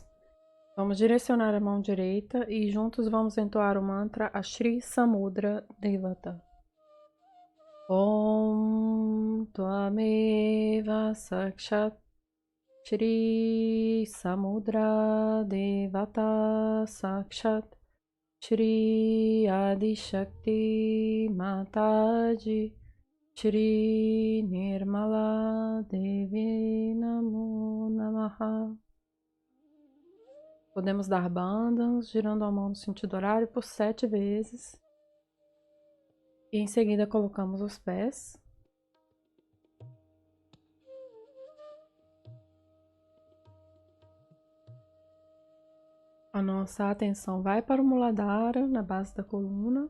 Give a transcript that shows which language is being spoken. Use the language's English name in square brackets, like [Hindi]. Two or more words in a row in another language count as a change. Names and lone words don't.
[Portuguese] Vamos direcionar a mão direita e juntos vamos entoar o mantra Shri Samudra Devata. [Sanskrit] Om Tvameva Sakshat Shri Samudra Devata Sakshat Shri Adi Shakti Mataji Shri Nirmala Devi Namo Namaha. [Portuguese] Podemos dar bandas, girando a mão no sentido horário por 7 vezes. E em seguida colocamos os pés. A nossa atenção vai para o Muladhara, na base da coluna.